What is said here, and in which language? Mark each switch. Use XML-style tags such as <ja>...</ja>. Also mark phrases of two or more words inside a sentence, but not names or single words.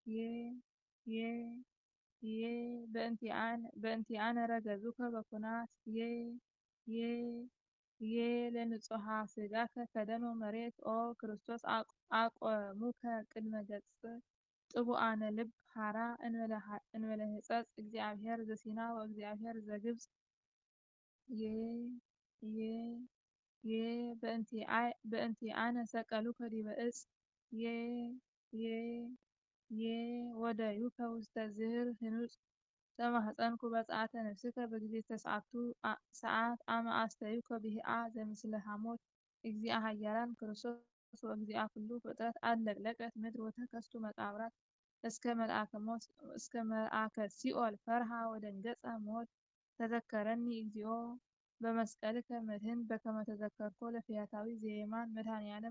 <gez>በእንቲአነ ረገዙከ በኩናት ለንጹሐ ሥጋከ ከደኖ መሬት ኦ ክርስቶስ አቆሙከ ቅድመ ገጽ ጥቡአነ ልብ ሐራ እንበለ ሕጸጽ እግዚአብሔር ዘሲና ወእግዚአብሔር ዘግብጽ በእንቲአነ ሰቀሉከ ዲበ ዕፅ ወደዩከ ውስተ ዝህር ህኑጽ ተማኅፀንኩ በፀዓተ ነፍስከ በጊዜ ተስዓቱ ሰዓት አመ አስተዩከ ብሂአ ዘምስለ ሐሞት እግዚአ ኃያላን ክርስቶስ ወእግዚአ ኩሉ ፍጥረት አለቅለቀት ምድር ወተከስቱ መቃብራት እስከ መልአከ ሲኦል ፈርሃ ወደንገጸ ሞት ተዘከረኒ እግዚኦ በመስቀልከ መድህን በከመ ተዘከርኮ ለፈያታዊ ዘየማን መድኃኔዓለም</gez>